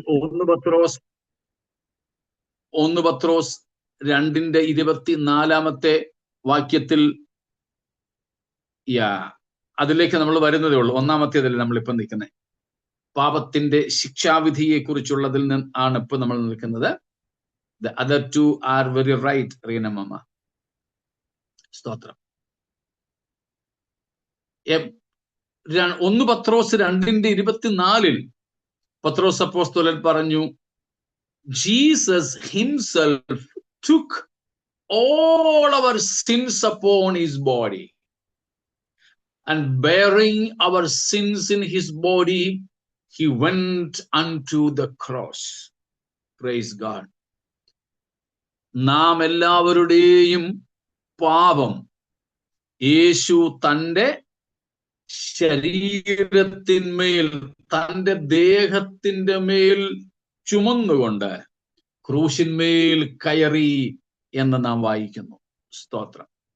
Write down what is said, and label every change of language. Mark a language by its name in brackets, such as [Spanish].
[Malayalam] 1 പത്രോസ് 2:24 വാക്യത്തിൽ, അതിലേക്ക് നമ്മൾ വരുന്നതേ ഉള്ളൂ. ഒന്നാമത്തേതല്ലേ നമ്മളിപ്പം നിൽക്കുന്നത്. പാപത്തിന്റെ ശിക്ഷാവിധിയെ കുറിച്ചുള്ളതിൽ ആണ് ഇപ്പൊ നമ്മൾ നിൽക്കുന്നത്. [English] The other 2 are very right, Reenamma. സ്തോത്രം. 1 പത്രോസ് 2:24 [Malayalam] പത്രോസ് അപ്പോസ്തലൻ പറഞ്ഞു, [English] Jesus himself took all our sins upon his body, and bearing our sins in his body, he went unto the cross. Praise God. [Malayalam] നാം എല്ലാവരുടെയും പാപം യേശു തൻ്റെ ശരീരത്തിന്മേൽ, തൻ്റെ ദേഹത്തിന്റെ മേൽ ചുമന്നുകൊണ്ട് ക്രൂശിന്മേൽ കയറി എന്ന് നാം വായിക്കുന്നു. സ്തോത്രം.